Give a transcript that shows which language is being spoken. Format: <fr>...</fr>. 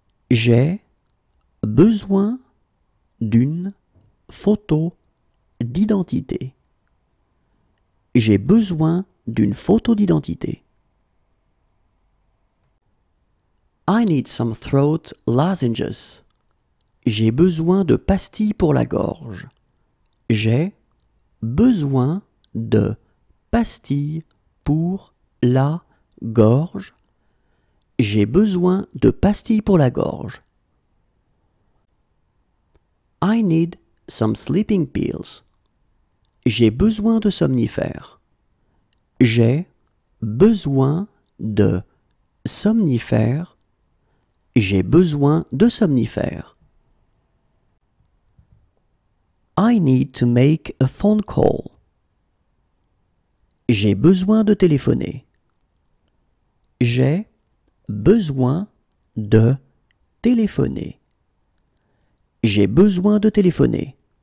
<fr>J'ai besoin d'une photo d'identité. J'ai besoin d'une photo d'identité.</fr> <en>I need some throat lozenges.</en> <fr>J'ai besoin de pastilles pour la gorge. J'ai besoin de pastilles pour la gorge. J'ai besoin de pastilles pour la gorge.</fr> <en>I need some sleeping pills.</en> <fr>J'ai besoin de somnifères. J'ai besoin de somnifères. J'ai besoin de somnifères.</fr> <en>I need to make a phone call.</en> <fr>J'ai besoin de téléphoner. J'ai besoin de téléphoner. J'ai besoin de téléphoner.</fr>